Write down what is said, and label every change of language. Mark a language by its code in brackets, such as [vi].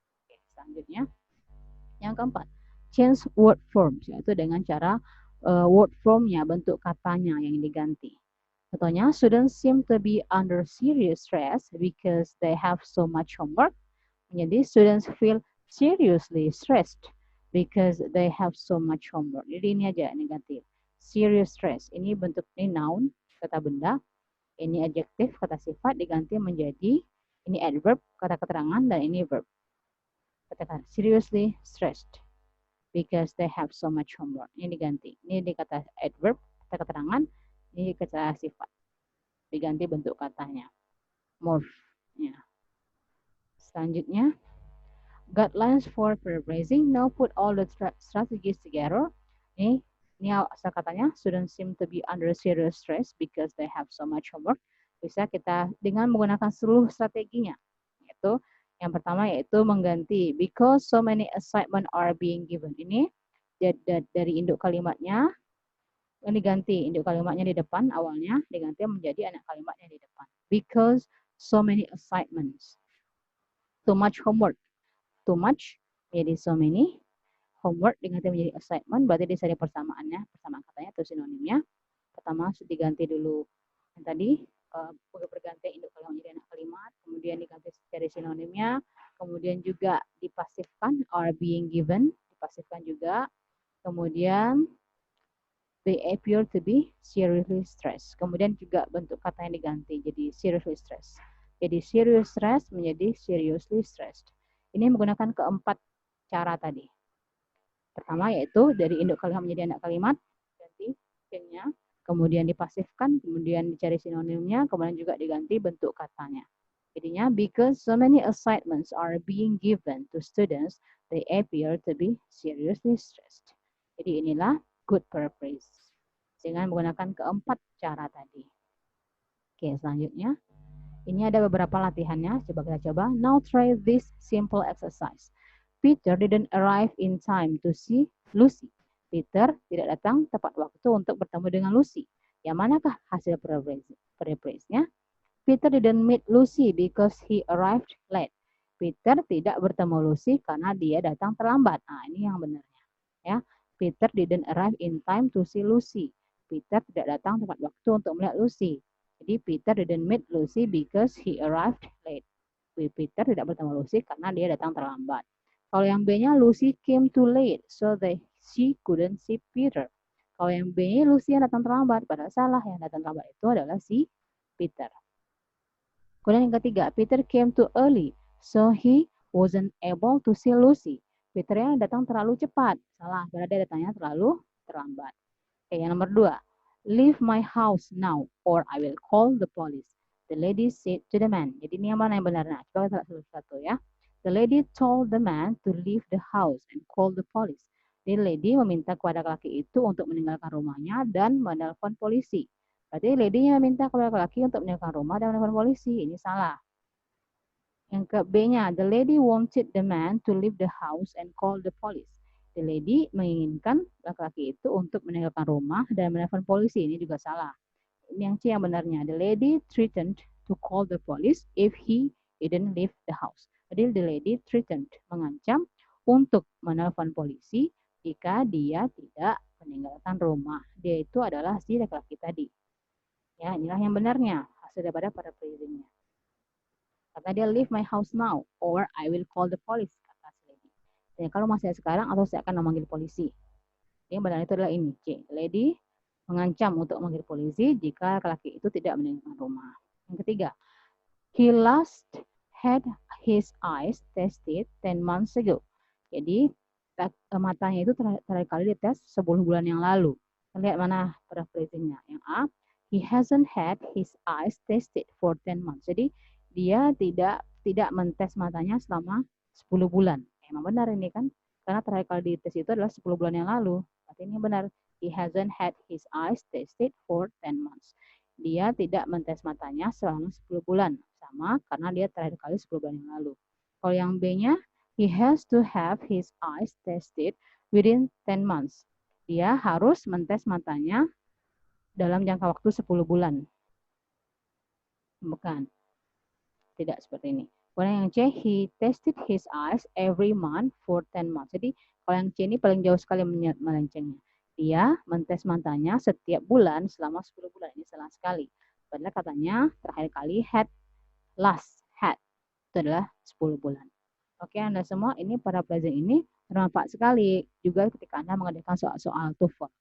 [id] Oke, selanjutnya yang keempat, [en] change word forms, [id] yaitu dengan cara word formnya, bentuk katanya yang diganti. [en] Contohnya, students seem to be under serious stress because they have so much homework. [id] Menjadi [en] students feel seriously stressed because they have so much homework. [id] Jadi ini aja negatif. Serious stress. Ini bentuk ini noun, kata benda. Ini adjektif, kata sifat diganti menjadi ini adverb, kata keterangan, dan ini verb. Katakan [en] seriously stressed because they have so much homework. [id] Ini diganti. Ini di kata adverb, kata keterangan. Ini kata sifat. Diganti bentuk katanya. [en] Morph. [id] Ya. Selanjutnya, [en] guidelines for paraphrasing. Now put all the strategies together. [id] Ini asal katanya, [en] students seem to be under serious stress because they have so much homework. [id] Bisa kita dengan menggunakan seluruh strateginya. Yaitu yang pertama yaitu mengganti [en] because so many assignment are being given. [id] Ini dari induk kalimatnya ini diganti induk kalimatnya di depan awalnya diganti menjadi anak kalimatnya di depan. [en] Because so many assignments. Too much homework. Too much [id] menjadi so many, homework diganti menjadi assignment, berarti di sini persamaannya, persamaan katanya atau sinonimnya. Pertama diganti dulu yang tadi pergantian induk kalimat menjadi anak kalimat, kemudian diganti dari sinonimnya, kemudian juga dipasifkan [en] are being given, [id] dipasifkan juga, kemudian [en] they appear to be seriously stressed. [id] Kemudian juga bentuk kata yang diganti jadi [en] seriously stressed. [id] Jadi [en] serious stress [id] menjadi seriously stressed. Ini menggunakan keempat cara tadi. Pertama yaitu dari induk kalimat menjadi anak kalimat, ganti nya, kemudian dipasifkan, kemudian dicari sinonimnya, kemudian juga diganti bentuk katanya. Jadinya, [en] because so many assignments are being given to students, they appear to be seriously stressed. [id] Jadi inilah good paraphrase dengan menggunakan keempat cara tadi. Oke, selanjutnya. Ini ada beberapa latihannya, coba kita coba. [en] Now try this simple exercise. Peter didn't arrive in time to see Lucy. [id] Peter tidak datang tepat waktu untuk bertemu dengan Lucy. Yang manakah hasil paraphrase-nya? [en] Peter didn't meet Lucy because he arrived late. [id] Peter tidak bertemu Lucy karena dia datang terlambat. Nah, ini yang benarnya. [en] Ya, Peter didn't arrive in time to see Lucy. [id] Peter tidak datang tepat waktu untuk melihat Lucy. Jadi [en] Peter didn't meet Lucy because he arrived late. [id] Peter tidak bertemu Lucy karena dia datang terlambat. Kalau yang B-nya [en] Lucy came too late, so she couldn't see Peter. [id] Kalau yang B-nya Lucy yang datang terlambat, padahal salah, yang datang terlambat itu adalah si Peter. Kemudian yang ketiga, [en] Peter came too early, so he wasn't able to see Lucy. [id] Peter yang datang terlalu cepat, salah, berarti dia datangnya terlalu terlambat. Oke, yang nomor 2. [en] Leave my house now or I will call the police. The lady said to the man. [id] Jadi ini yang mana yang benar? Nah, coba kita lihat satu ya. [en] The lady told the man to leave the house and call the police. [id] The lady meminta kepada laki itu untuk meninggalkan rumahnya dan menelpon polisi. Berarti lady-nya minta kepada laki-laki untuk meninggalkan rumah dan menelpon polisi. Ini salah. Yang ke B-nya, [en] the lady wanted the man to leave the house and call the police. [id] The lady menginginkan laki-laki itu untuk meninggalkan rumah dan menelpon polisi. Ini juga salah. Ini yang C yang benarnya. [en] The lady threatened to call the police if he didn't leave the house. [id] Jadi [en] the lady threatened, [id] mengancam untuk menelpon polisi jika dia tidak meninggalkan rumah. Dia itu adalah si laki-laki tadi. Ya, inilah yang benarnya hasil daripada paraphrasingnya. Kata dia, [en] leave my house now or I will call the police, [id] kata si lady. Dan kalau masih sekarang atau saya akan memanggil polisi. Yang benar itu adalah ini, C. Lady mengancam untuk memanggil polisi jika laki-laki itu tidak meninggalkan rumah. Yang ketiga, [en] he last had his eyes tested 10 months ago. [id] Jadi matanya itu terakhir kali dites 10 bulan yang lalu. Lihat mana paraphrasingnya. Yang A, [en] he hasn't had his eyes tested for 10 months. [id] Jadi dia tidak mentes matanya selama 10 bulan. Emang benar ini kan? Karena terakhir kali dites itu adalah 10 bulan yang lalu. Berarti ini benar. [en] He hasn't had his eyes tested for 10 months. [id] Dia tidak mentes matanya selama 10 bulan. Sama karena dia terakhir kali 10 bulan yang lalu. Kalau yang B-nya, [en] he has to have his eyes tested within 10 months. [id] Dia harus mentes matanya dalam jangka waktu 10 bulan. Bukan. Tidak seperti ini. Kalau yang C, [en] he tested his eyes every month for 10 months. [id] Jadi kalau yang C ini paling jauh sekali melencengnya. Dia mentes matanya setiap bulan selama 10 bulan. Ini salah sekali. Padahal katanya terakhir kali had, itu adalah 10 bulan. Oke, Anda semua, ini paraphrasing ini bermanfaat sekali juga ketika Anda mengerjakan soal-soal TOEFL.